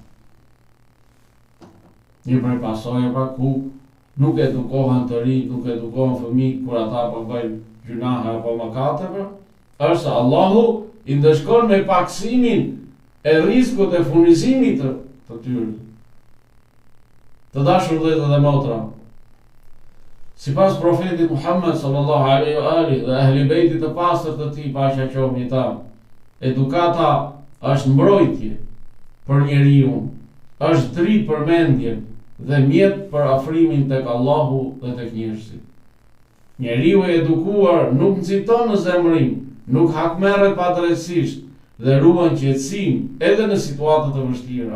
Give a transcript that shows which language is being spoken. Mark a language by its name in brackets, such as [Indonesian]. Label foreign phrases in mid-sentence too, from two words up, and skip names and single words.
[Albanian] Një prej pasojave pra ku nuk edukohen të rinj, nuk edukohen fëmijë kur ata po bëjnë gjunahe apo mëkate, është se Allahu i ndëshkon me paksimin e riskut e furnizimit të tyre. Të dashur vëllezër dhe motra, sipas profetit Muhammed [Arabic] صلى الله عليه وآله [Albanian] dhe ehli bejtit të pastër të tij, paqja qoftë mbi ta, edukata është mbrojtje për njeriu, është dritë për mendjen dhe mjet për afrimin tek Allahu dhe tek njerëzit. Njeriu i edukuar nuk nxiton në zemrim, nuk hakmerret padrejtisht dhe ruan qetësinë edhe në situata të vështira.